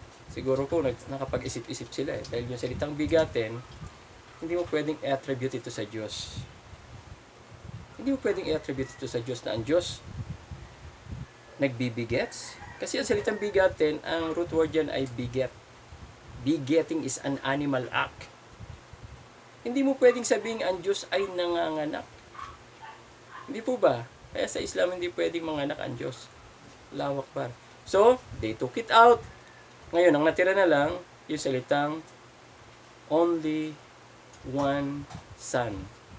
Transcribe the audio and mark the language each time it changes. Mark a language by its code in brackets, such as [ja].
[tl] Siguro po nakapag-isip-isip sila dahil yung salitang bigatin, hindi mo pwedeng i-attribute ito sa Diyos. Hindi mo pwedeng i-attribute ito sa Diyos na ang Diyos nagbibigets. Kasi ang salitang bigatin, ang root word yan ay biget. [en] Begetting is an animal act. [tl] Hindi mo pwedeng sabihin ang Diyos ay nanganganak. Hindi po ba? Kaya sa Islam hindi pwedeng manganak ang Diyos. Lawak pa. [en] So, they took it out. [tl] Ngayon, ang natira na lang, yung salitang [en] only one son.